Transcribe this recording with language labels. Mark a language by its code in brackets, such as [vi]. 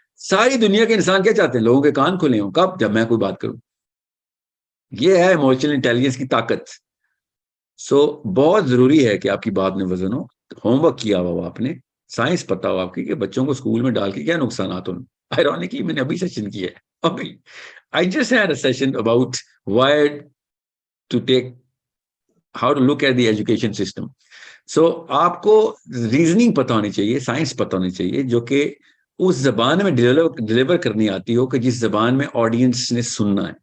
[ur] ساری دنیا کے انسان کیا چاہتے ہیں, لوگوں کے کان کھلے ہوں. کب, جب میں کوئی بات کروں. یہ ہے ایموشنل انٹیلیجنس کی طاقت. سو بہت ضروری ہے کہ آپ کی بات میں وزن ہو. ہوم ورک کیا ہوا آپ نے, سائنس پتا ہو آپ کی کہ بچوں کو اسکول میں ڈال کے کیا نقصانات ہوں. آئرونیکلی میں نے ابھی سیشن کیا ہے, ابھی [en] I just had a session about why to take, how to look at the education system. [ur] So آپ کو ریزننگ پتہ ہونی چاہیے, سائنس پتہ ہونی چاہیے, جو کہ اس زبان میں ڈیلیور کرنی آتی ہو کہ جس زبان میں آڈینس نے سننا ہے.